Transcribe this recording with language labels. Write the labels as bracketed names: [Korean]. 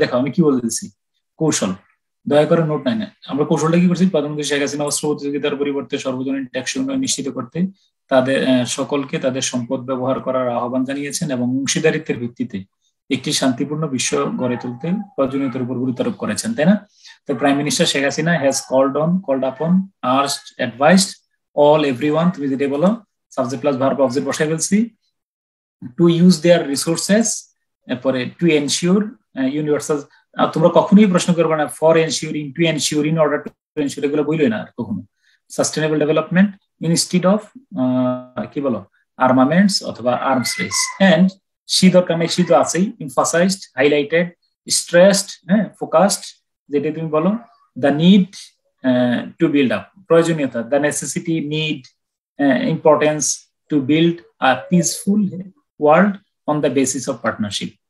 [Bangla] দেখো আমি কি বলতেছি, কৌশল, দয়া করে নোট নাই না, আমরা কৌশলটা কি করছি, প্রধানমন্ত্রী শেখ হাসিনা অস্ত্র প্রতিযোগিতার পরিবর্তে সর্বজনীন টেকসই উন্নয়ন নিশ্চিত করতে তাদের সকলকে তাদের সম্পদ ব্যবহার করার আহ্বান জানিয়েছেন এবং অংশীদারিত্বের ভিত্তিতে একটি শান্তিপূর্ণ বিশ্ব গড়ে তুলতে প্রয়োজনীয়তার উপর গুরুত্ব আরোপ করেছেন, তাই না? [English] The Prime Minister Sheikh Hasina has called upon, asked, advised all everyone, [Bangla] তুমি যেটা বলো সাবজেক্ট প্লাস ভার্ব অবজেক্ট বসাই ফেলছি, [English] to use their resources [Bangla] পরে [English] to ensure universal। [Bangla] তোমরা কখনোই প্রশ্ন করবে না [English] for ensuring, to ensure, [Bangla] in order to ensure, এগুলো বইলই না কখনো। [English] sustainable development instead of [Bangla] কি বলো [English] Armaments অথবা arms race. And C [Bangla] দরকার নেই, সি তো আছেই, [English] emphasized, highlighted, stressed, focused, [Bangla] যেটা তুমি বলো [English] the need to build up, [Bangla] প্রয়োজনীয়তা, [English] the necessity, need, importance to build a peaceful world on the basis of partnership।